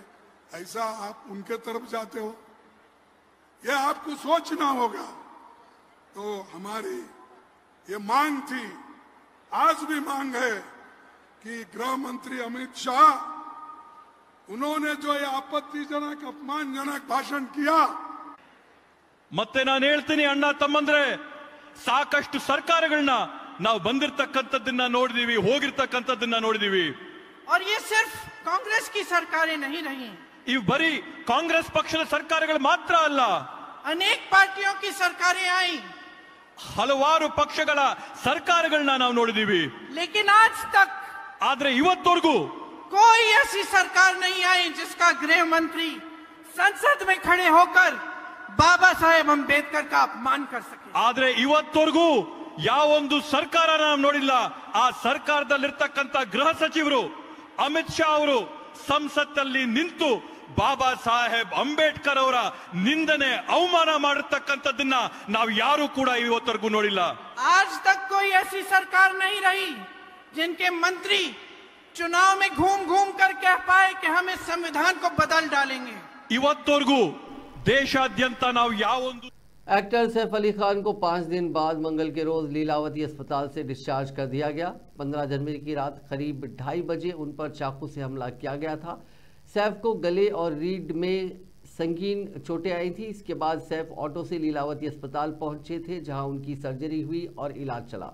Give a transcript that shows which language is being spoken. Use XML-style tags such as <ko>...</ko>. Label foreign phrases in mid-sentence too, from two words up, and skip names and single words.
<hi>ऐसा आप उनके तरफ जाते हो, यह आपको सोचना होगा। तो हमारी ये मांग थी, आज भी मांग है कि गृह मंत्री अमित शाह उन्होंने जो ये आपत्तिजनक अपमानजनक भाषण किया।</hi> <kn>ಮತ್ತೆ ನಾನು ಹೇಳ್ತೀನಿ ಅಣ್ಣ ತಮ್ಮಂದ್ರೆ, ಸಾಕಷ್ಟು ಸರ್ಕಾರಗಳನ್ನ ನಾವು ಬಂದಿರತಕ್ಕಂತದ್ದನ್ನ ನೋಡಿದೀವಿ, ಹೋಗಿರತಕ್ಕಂತದ್ದನ್ನ ನೋಡಿದೀವಿ।</kn> <hi>और ये सिर्फ कांग्रेस की सरकारें नहीं रही,</hi> <kn>ಇವು ಬರೀ ಕಾಂಗ್ರೆಸ್ ಪಕ್ಷದ ಸರ್ಕಾರಗಳು ಮಾತ್ರ ಅಲ್ಲ,</kn> <hi>अनेक पार्टियों की सरकारें आई,</hi> <kn>ಹಲವಾರು ಪಕ್ಷಗಳ ಸರ್ಕಾರಗಳನ್ನ ನಾವು ನೋಡಿದೀವಿ।</kn> <hi>लेकिन आज तक</hi> <kn>ಆದ್ರೆ ಇವತ್ತವರೆಗೂ</kn> <hi>कोई ऐसी सरकार नहीं आई जिसका गृह मंत्री संसद में खड़े होकर बाबा साहेब अंबेडकर का अपमान कर सके।</hi> <kn>ಆದ್ರೆ ಇವತ್ತವರೆಗೂ ಯಾವೊಂದು ಸರ್ಕಾರ ನಾವು ನೋಡಿಲ್ಲ। ಆ ಸರ್ಕಾರದಲ್ಲಿರ್ತಕ್ಕಂಥ ಗೃಹ ಸಚಿವರು ಅಮಿತ್ ಶಾ ಅವರು ಸಂಸತ್ತಲ್ಲಿ ನಿಂತು ಬಾಬಾ ಸಾಹೇಬ್ ಅಂಬೇಡ್ಕರ್ ಅವರ ನಿಂದನೆ ಅವಮಾನ ಮಾಡಿರ್ತಕ್ಕಂಥದ್ದನ್ನ ನಾವು ಯಾರು ಕೂಡ ಇವತ್ತವರೆಗೂ ನೋಡಿಲ್ಲ।</kn> <hi>आज तक कोई ऐसी सरकार नहीं रही जिनके मंत्री चुनाव में घूम घूम कर कह पाए कि हम इस संविधान को बदल डालेंगे।</hi> <kn>ಇವತ್ತವರೆಗೂ ದೇಶಾದ್ಯಂತ ನಾವು ಯಾವೊಂದು</kn> <hi>एक्टर सैफ अली खान को 5 दिन बाद मंगल के रोज लीलावती अस्पताल से डिस्चार्ज कर दिया गया। 15 जनवरी की रात करीब 2:30 बजे उन पर चाकू से हमला किया गया था। सैफ को गले और रीढ़ में संगीन चोटें आई थी। इसके बाद सैफ ऑटो से लीलावती अस्पताल पहुंचे थे, जहां उनकी सर्जरी हुई और इलाज चला।</hi>